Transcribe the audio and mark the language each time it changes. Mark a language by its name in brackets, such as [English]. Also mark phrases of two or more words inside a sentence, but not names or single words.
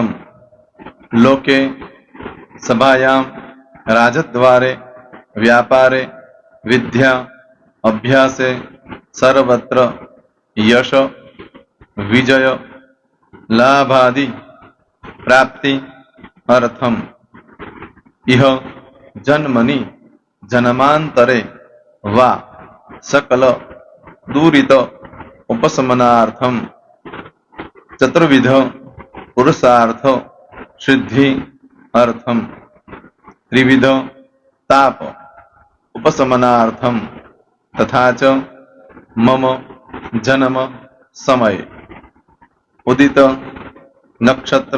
[Sanskrit] લોકે સભાયામ રાજદ્વારે વ્યાપારે વિદ્યા અભ્યાસે સર્વત્ર યશ વિજય લાભાદિ प्राप्ति अर्थम इह जन्मनि जन्मांतरे वा सकल दूरित उपशमनार्थम चतुर्विध पुरुषार्थ सिद्धि अर्थम त्रिविध ताप उपशमनार्थम तथा च मम जन्म समय उदित नक्षत्र